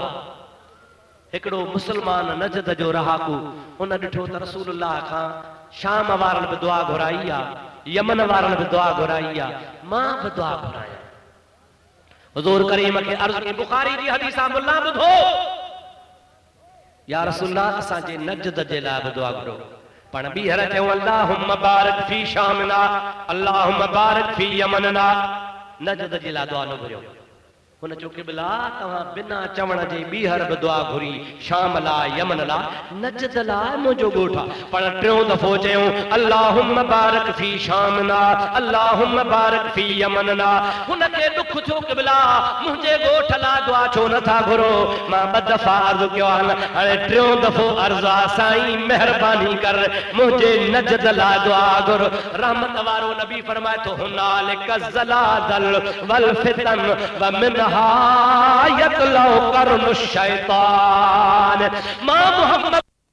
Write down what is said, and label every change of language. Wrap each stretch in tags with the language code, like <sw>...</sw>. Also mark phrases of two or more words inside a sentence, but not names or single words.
<sd>हिकड़ो मुसलमान नजद जो रहाकू उन ॾिठो त रसूलुल्लाह खां शाम वारन भी दुआ घुराई आ यमन वारन भी दुआ घुराई आ मां भी दुआ घुराया। हुजूर करीम के अर्ज़ की बुखारी जी हदीस मुल्ला ॿुधो या रसूलुल्लाह असां जे नजद जे लाइ भी दुआ घुरो पण ॿीहर चयो</sd> <ar>اللهم بارك في شامنا اللهم بارك في يمننا</ar> <sd>नजद जे लाइ दुआ न घुरियो। हुन चो क़िबला तव्हां बिना चवण जे ॿीहर बि दुआ घुरी शाम ला यमन ला नजद ला मुंहिंजो ॻोठ आहे पर टियों दफ़ो चयूं</sd> <ar>اللهم بارك في شامنا اللهم بارك في يمننا.</ar> <sd>हुनखे दुख थियो क़िबला मुंहिंजे ॻोठ ला दुआ छो नथा घुरो। मां ॿ दफ़ा अर्ज़ कयो आहे हाणे टियों दफ़ो अर्ज़ आहे साईं महिरबानी कर मुंहिंजे नजद ला दुआ घुर। रहमत वारो नबी फरमाए थो</sd> <ar>هنالك زلازل والفتن ومن يطلع قرن شيطان.</ar> <sd>मां मोहम्मद</sd>